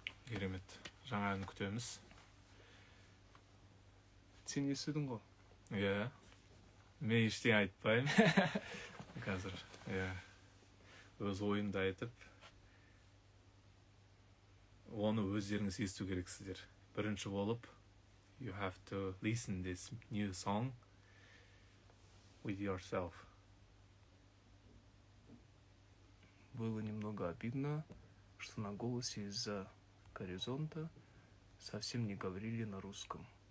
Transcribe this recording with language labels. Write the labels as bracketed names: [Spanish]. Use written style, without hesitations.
[Kazakh] Керемет. Жаңа ән күтеміз. Сен естідің ғой? Иә. Мен ештеңе айтпаймын. Қазір, өз ойымды айтып, оны өздеріңіз есту керексіздер. Бірінші болып, [English] you have to listen this new song with yourself. [Russian] Было немного обидно, что на голосе из-за горизонта совсем не говорили на русском.